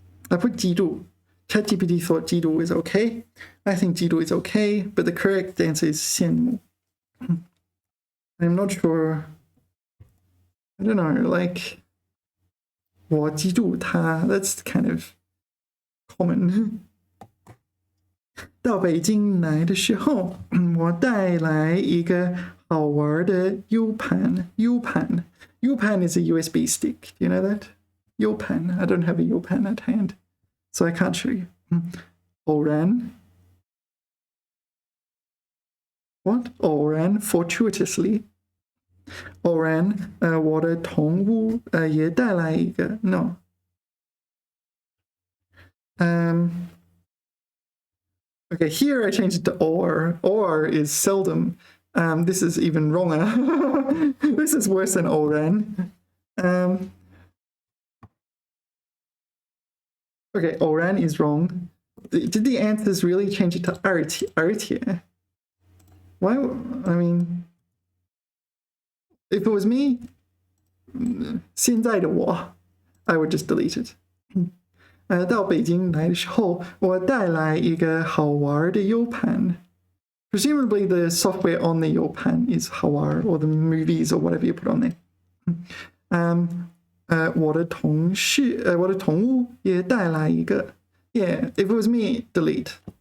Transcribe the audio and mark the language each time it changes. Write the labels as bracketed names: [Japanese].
[English] I put 嫉妒.ChatGPT thought 嫉妒 is okay. I think 嫉妒 is okay, but the correct answer is 羡慕. I'm not sure. I don't know, like [Chinese] 我嫉妒他, [English] that's kind of common. [Chinese] 到北京来的时候，我带来一个好玩的 U 盘。 [English] U 盘 is a USB stick. Do you know that? U 盘 I don't have a U 盘 at hand, so I can't show you. 偶然 What? 偶然 fortuitously. [Chinese] 偶然我的同屋也带来一个 No. [English] Okay, here I changed it to or. Or is seldom. This is even wronger. This is worse than 偶然. Okay, 偶然 is wrong. Did the answers really change it to 而且? Why? I mean, if it was me, [Chinese] 现在的我, [English] I would just delete it. [Chinese] 到北京来的时候，我带来一个好玩的 U 盘。 [English] Presumably the software on the U 盘 is 好玩 or the movies or whatever you put on there. [Chinese] 我的同屋也带来一个 [English] Yeah, if it was me, delete.